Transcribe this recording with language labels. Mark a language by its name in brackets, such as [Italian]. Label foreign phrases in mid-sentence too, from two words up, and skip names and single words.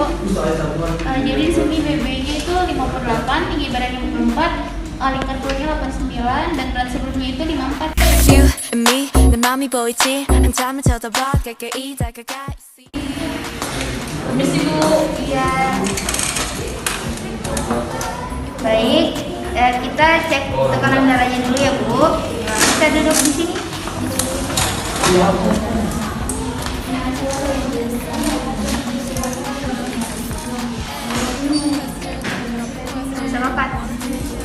[Indonesian] Jadi di sini BB-nya itu 58, tinggi badannya 54, lingkar perutnya 89, dan berat sebelumnya itu 54. [English] You and me, [Korean] 내 맘이 보이지? 한참을 쳐다봐, KKI 다가가. [Indonesian] Permisi, Bu. Iya. Baik, kita cek tekanan darahnya dulu ya, Bu. Kita duduk di sini. Sama Pak.